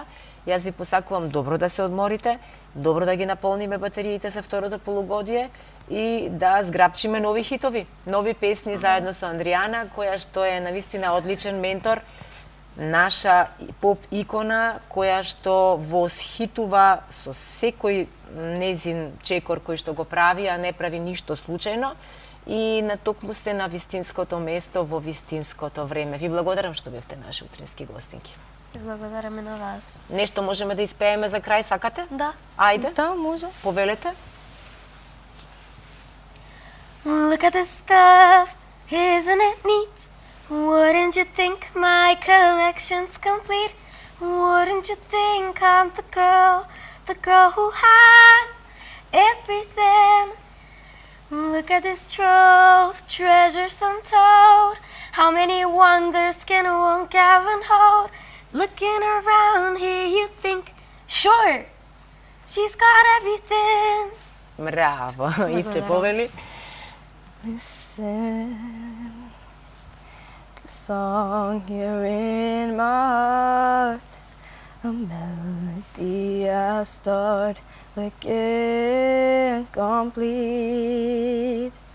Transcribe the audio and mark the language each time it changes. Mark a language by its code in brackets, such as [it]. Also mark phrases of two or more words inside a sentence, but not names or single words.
[mk] Јас ви посакувам добро да се одморите, добро да ги наполниме батериите за второто полугодие и да зграбчиме нови хитови, нови песни заедно со Андријана, која што е навистина одличен ментор, наша поп икона која што восхитува со секој незин чекор кој што го прави, а не прави ништо случајно и натокму сте на вистинското место во вистинското време. Ви благодарам што бевте наши утрински гостинки. И благодараме на вас. Нешто можеме да испееме за крај, сакате? Да. Ајде. Да, може. Повелете. [en] Look at this stuff, isn't it neat? Wouldn't you think my collection's complete? Wouldn't you think I'm the girl who has everything? Look at this trove, treasures untold. How many wonders can one cavern hold? Looking around here you think, sure, she's got everything. [mk] Браво. Ивче, повели. [en] Listen, the song here in my heart, a melody I start but can't complete.